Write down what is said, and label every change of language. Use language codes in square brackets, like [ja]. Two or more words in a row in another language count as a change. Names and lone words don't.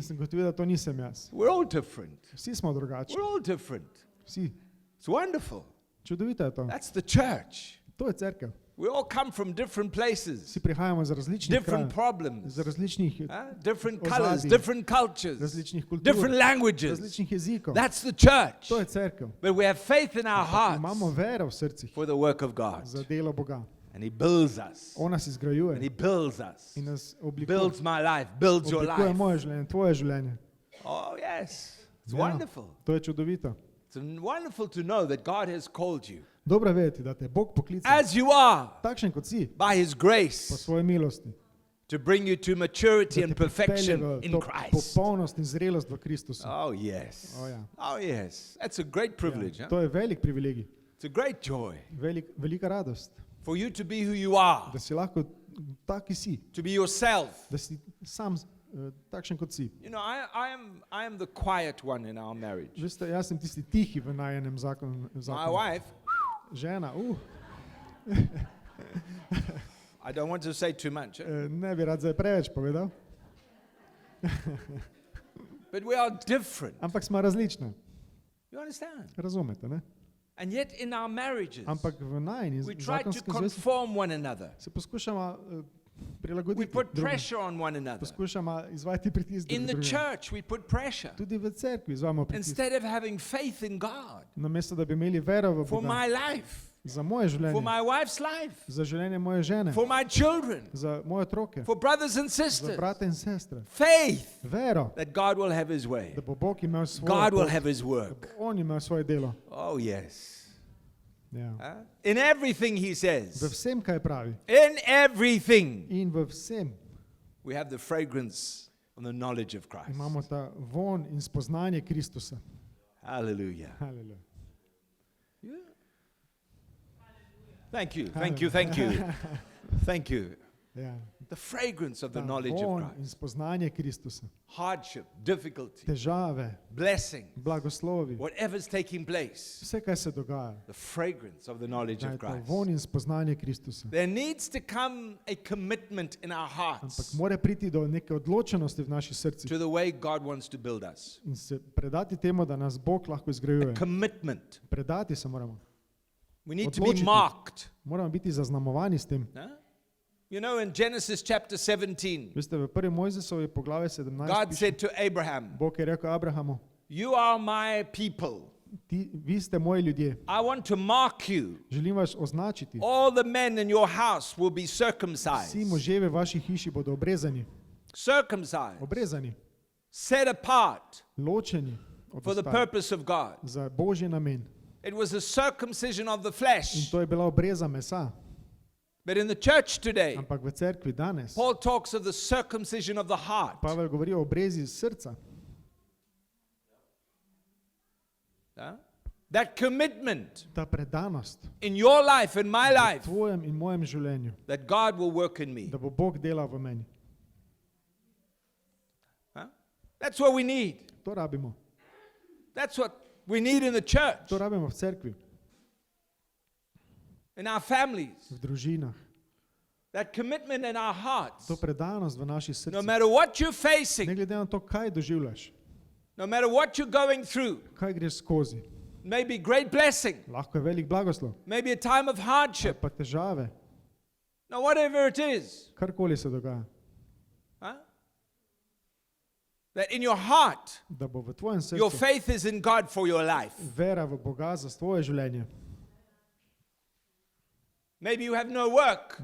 [sl] in sem gotovil, da to nisem jaz. [en] We're all different. [sl] Vsi smo drugačni. [en] We're all different. [sl] Vsi. [en] It's wonderful. [sl] Čudovito je to. [en] That's the church. [sl] To je cerkev. [en] We all come from different places, [sl] Vsi prihajamo iz različnih [en] different [sl] krajev, [en] problems, [sl] iz različnih, [en] different [sl] Ozadij. [en] colors, different cultures, [sl] različnih kultur, [en] different languages. [sl] različnih jezikov. [en] That's the church. [sl] To je cerkev. [en] But we have faith in our [sl] Imamo [en] hearts [sl] vero v srcih [en] for the work of God. [sl] za delo Boga. [en] And He builds us. [sl] On nas [en] And [sl] izgrajuje [en] He builds us. [sl] in nas oblikuje. [en] Builds my life, builds your [sl] Oblikuje [en] life. [sl] moje življenje, tvoje življenje. [en] Oh, yes. It's [sl] Ja, [en] wonderful. [sl] To je čudovito. [en] It's wonderful to know that God has called you [sl] Dobro vedeti, da te je Bog poklical, [en] as you are [sl] takšen kot si, [en] by His [sl] po [en] grace [sl] svoji milosti, [en] to bring you to maturity [sl] da [en] and [sl] te pripelje [en] perfection [sl] v in [en] to Christ. [sl] popolnost in zrelost v Kristusu. [en] Oh, yes. [sl] Oh, ja. [en] Oh, yes. That's a great privilege. [sl] Ja, Huh? to je velik privilegij, [en] It's a great joy [sl] velika radost, [en] for you to be who you are, [sl] da si lahko taki si, [en] to be yourself. [sl] da si sam takšen kot si. [en] You know, I am the quiet one in our marriage. [sl] Veste, jaz sem tisti tihi v najenem [en] My [sl] zakonu. [en] wife, [sl] Žena, [en] I don't want to say too much, [sl] ne bi rad zdaj preveč povedal, [en] but we are different. [sl] ampak smo različne. [en] You understand? [sl] Razumete, ne? [en] And yet in our marriages, [sl] Ampak v najni [en] we try to [sl] zakonski zvezi [en] conform one another. [sl] se poskušamo [en] We [sl] prilagoditi [en] put [sl] drugim. [en] pressure on one another. [sl] Poskušamo izvajati pritisk [en] In the [sl] drugim. [en] church, we put pressure. [sl] Tudi v cerkvi izvajamo pritisk. [en] Instead of having faith in God [sl] Namesto da bi imeli vero v [en] for [sl] Boga, [en] my life, [sl] za moje [en] for [sl] življenje, [en] my wife's life, [sl] za življenje moje žene, [en] for my children, [sl] za moje otroke, [en] for brothers and [sl] za [en] sisters. [sl] brate in sestre. [en] Faith [sl] Vero, [en] that God will have His way. [sl] da bo Bog imel svoje, [en] God will [sl] pot, [en] have His [sl] da [en] work. [sl] bo On imel svoje delo. [en] Oh, yes. [sl] Ja. [en] In everything, He [sl] V [en] says, [sl] vsem, kaj pravi. [en] in everything, [sl] In v vsem [en] we have the fragrance of the knowledge of Christ. [sl] imamo ta von in spoznanje Kristusa. [en] Hallelujah. [sl] Haleluja. [en] Thank you, thank you, thank you. Thank you. [sl] Ja. [en] The fragrance of the [sl] Ta [en] knowledge of [sl] von in [en] Christ. [sl] spoznanje Kristusa. [en] Hardship, difficulty, [sl] Težave, [en] blessing, [sl] blagoslovi, [en] whatever's taking place, [sl] vse, kaj se dogaja, [en] the fragrance of the knowledge [sl] da je [en] of [sl] to [en] Christ. [sl] von in spoznanje Kristusa. [en] There needs to come a commitment in our [sl] Ampak [en] hearts [sl] mora priti do neke odločenosti v naših srcih [en] to the way God wants to build us. [sl] in se predati temu, da nas Bog lahko izgrajuje. [en] Commitment. [sl] Predati se moramo. [en] We need to be [sl] Odločiti. [en] marked. [sl] Moramo biti zaznamovani s tem. Huh? [en] You know, in Genesis chapter 17, [sl] Veste, v 1. Mojzesovi poglavje 17 [en] God [sl] piše, [en] said to Abraham, [sl] Bog je rekel Abrahamu, [en] "You are my people. [sl] vi ste moji ljudje, [en] I want to mark you. [sl] želim vas označiti. [en] All the men in your house will be [sl] Vsi [en] circumcised." [sl] možje v vaši hiši bodo obrezani. [en] Circumcised. [sl] Obrezani, [en] Set apart [sl] ločeni od [en] for the [sl] ostalih [en] purpose of God. [sl] za Božji namen. [en] It was a circumcision of the [sl] In [en] flesh. [sl] to je bila obreza mesa. [en] But in the church today, [sl] Ampak v cerkvi danes [en] Paul talks of the circumcision of the heart. [sl] Pavel govori o obrezi srca. Huh? [en] That commitment [sl] Ta predanost [en] in your life and my [sl] v [en] life [sl] tvojem in mojem življenju, [en] that God will work in me. [sl] da bo Bog delal v meni. [en] Huh? That's what we need. [sl] To rabimo. [en] That's what we need in the church, [sl] To rabimo v cerkvi, [en] in our families. [sl] v družinah. [en] That commitment in our hearts. [sl] To predanost v naših [en] No [sl] srcih. [en] matter what you're [sl] Ne [en] facing, [sl] glede na to, kaj doživljaš, [en] no matter what you're going through, [sl] kaj greš skozi. [en] maybe great blessing, [sl] Lahko je velik blagoslov, [en] maybe a time of hardship, [sl] pa težave, [en] no, whatever it is, [sl] karkoli se dogaja. [en] huh? That in your heart, [sl] Da bo v tvojem [en] your [sl] srcu [en] faith is in God for your life. [sl] vera v Boga za tvoje življenje. [en] Maybe you have no work,